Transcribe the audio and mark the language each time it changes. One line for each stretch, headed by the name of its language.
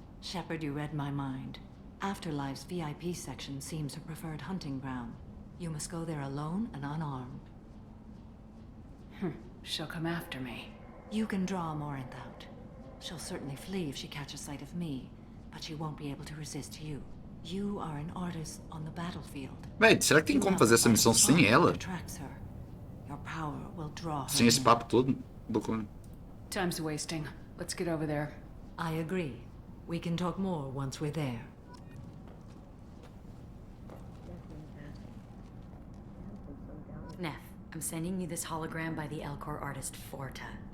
English: Shepard, you read my mind. Afterlife's VIP section seems her preferred hunting ground. You must go there alone and unarmed. She'll come after me. You can draw Morinth out. She'll certainly flee if she catches sight of me, but she won't be able to resist you. You are an artist on the battlefield.
Portuguese: Véi, será que tem como fazer essa missão sem ela?
English: Your power will draw her.
Portuguese: Sem esse papo todo?
English: Time's wasting. Let's get over there. I agree. We can talk more once we're there. Neff, I'm sending you this hologram by the Elcor artist Forta.